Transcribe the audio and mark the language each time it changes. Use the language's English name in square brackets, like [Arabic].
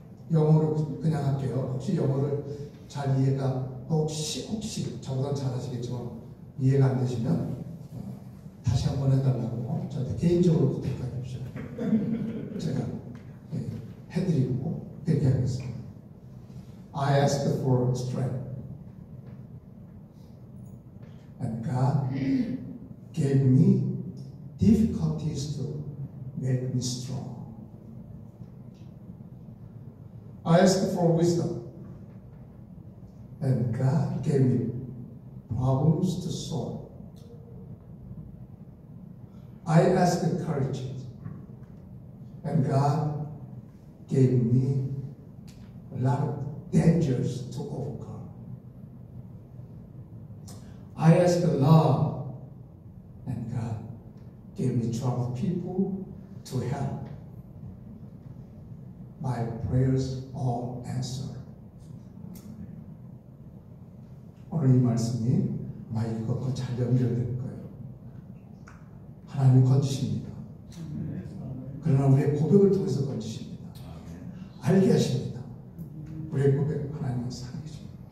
[Korean] 영어로 그냥 할게요. 혹시 영어를 잘 이해가 혹시 저보다 잘하시겠지만 이해가 안 되시면 다시 한번 해달라고 저한테 개인적으로 부탁해 주십시오. 제가 해드리고 그렇게 하겠습니다. [English] I asked for strength, and God gave me difficulties to make me strong. I asked for wisdom, and God gave me problems to solve. I asked courage, and God gave me a lot of dangers to overcome. I asked love, and God gave me troubled people to help. My prayers all answered. [Korean] 오늘 이 말씀이 이것과 잘 연결될 거예요. 하나님이 건지십니다. 그러나 우리의 고백을 통해서 건지십니다. 알게 하십니다. 우리의 고백 하나님은 살아계십니다.